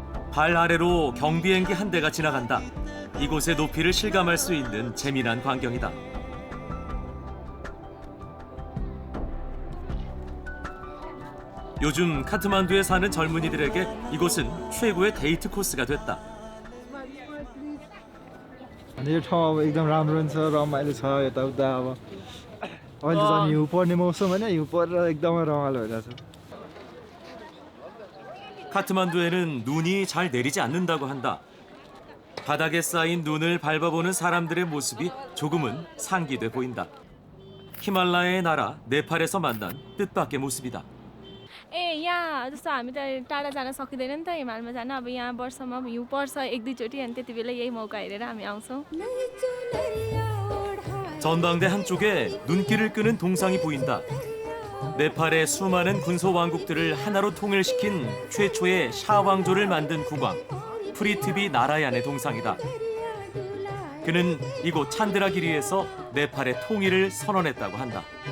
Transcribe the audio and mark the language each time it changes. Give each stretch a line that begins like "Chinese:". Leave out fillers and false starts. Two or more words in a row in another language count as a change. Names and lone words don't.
Korean: 발 아래로 경비행기 한 대가 지나간다. 이곳의 높이를 실감할 수 있는 재미난 광경이다. 요즘 카트만두에 사는 젊은이들에게 이곳은 최고의 데이트 코스가 됐다.
Nepali: अनि यो ठाउँ अब एकदम राम्रो पनि छ रमाइलो छ यताउता अब अहिले झन् हिउँ पर्ने मौसम होइन हिउँ परेर एकदमै रमाइलो भइरहेछ
Korean: 카트만두에는 눈이 잘 내리지 않는다고 한다. 바닥에 쌓인 눈을 밟아보는 사람들의 모습이 조금은 상기돼 보인다. 히말라야의 나라 네팔에서 만난 뜻밖의 모습이다.
Nepali: ए यहाँ जस्तो हामी त टाढा जान सकिँदैन नि त हिमालमा जान अब यहाँ वर्षमा हिउँ पर्छ एक दुईचोटि अनि त्यति बेला यही मौका हेरेर हामी आउँछौँ
Korean: 전방대 한쪽에 눈길을 끄는 동상이 보인다. 네팔의 수많은 군소 왕국들을 하나로 통일시킨 최초의 샤왕조를 만든 국왕 프리티비 나라얀의 동상이다. 그는 이곳 찬드라기리에서 네팔의 통일을 선언했다고 한다.